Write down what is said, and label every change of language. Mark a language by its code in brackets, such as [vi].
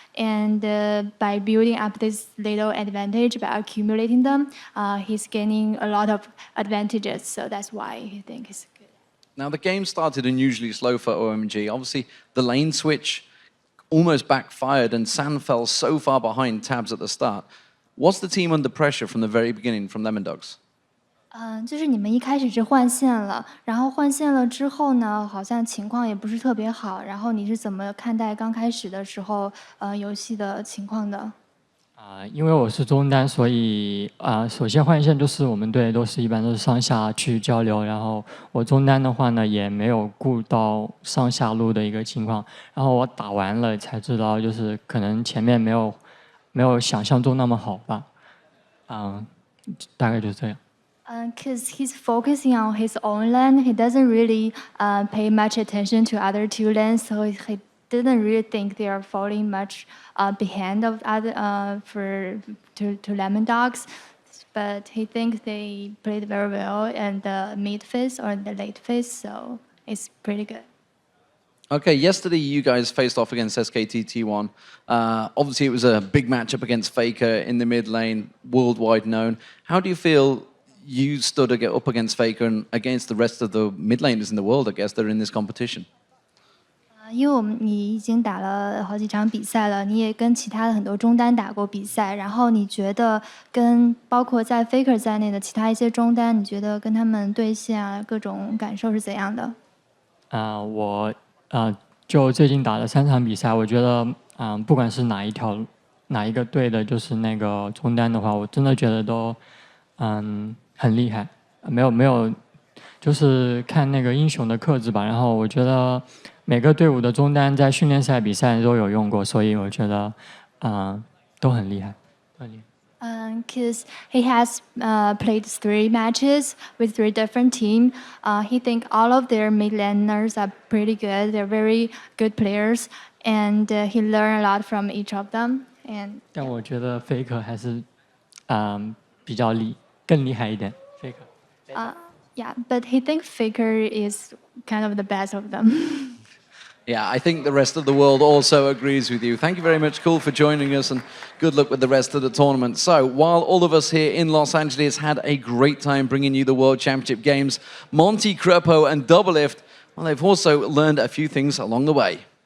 [en] And by building up this little advantage, by accumulating them, he's gaining a lot of advantages. So that's why he think it's good. Now the game started unusually slow for OMG. Obviously, the lane switch almost backfired, and San fell so far behind Tabs at the start. Was the team under pressure from the very beginning from Lemon Dogs? [zh] 就是你们一开始是换线了，然后换线了之后呢，好像情况也不是特别好。然后你是怎么看待刚开始的时候游戏的情况的？因为我是中单，所以首先换线就是我们队一般都是上下去交流，然后我中单的话呢也没有顾到上下路的一个情况，然后我打完了才知道，就是可能前面没有想象中那么好吧，大概就是这样。 [en] Because he's focusing on his own lane, he doesn't really pay much attention to other two lanes, so he didn't really think they are falling much behind of other to Lemon Dogs, but he thinks they played very well in the mid phase or the late phase, so it's pretty good. Okay, yesterday you guys faced off against SKT T1. Obviously, it was a big matchup against Faker in the mid lane, worldwide known. How do you feel you stood up against Faker and against the rest of the mid laners in the world? I guess they're in this competition. [zh] 因为你已经打了好几场比赛了，你也跟其他的很多中单打过比赛，然后你觉得跟包括在 Faker 在内的其他一些中单，你觉得跟他们对线啊各种感受是怎样的？我就最近打了3场比赛，我觉得不管是哪一个队的，就是那个中单的话，我真的觉得都很厉害，没有就是看那个英雄的克制吧，然后我觉得每个队伍的中单在训练赛比赛都有用过，所以我觉得都很厉害， [en] Because he has played 3 matches with 3 different teams. He think all of their mid laners are pretty good. They're very good players, and he learned a lot from each of them. And [zh] 但我觉得 Faker 还是比较更厉害一点。 [en] Faker. Yeah, but he thinks Faker is kind of the best of them. Yeah, I think the rest of the world also agrees with you. Thank you very much, Cool, for joining us, and good luck with the rest of the tournament. So, while all of us here in Los Angeles had a great time bringing you the World Championship games, Monty, Crepo, and Doublelift, well, they've also learned a few things along the way.